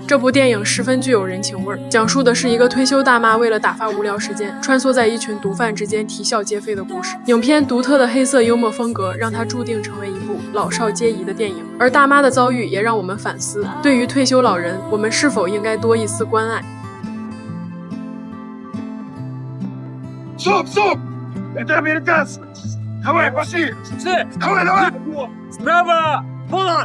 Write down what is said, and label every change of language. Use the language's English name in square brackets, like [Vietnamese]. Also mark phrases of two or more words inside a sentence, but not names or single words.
[Chinese] 这部电影十分具有人情味，讲述的是一个退休大妈为了打发无聊时间，穿梭在一群毒贩之间啼笑皆非的故事。影片独特的黑色幽默风格让它注定成为一部老少皆宜的电影，而大妈的遭遇也让我们反思，对于退休老人，我们是否应该多一丝关爱。 [Russian] Стоп! Это американцы! Давай, пошли! Давай! Справа! Вон!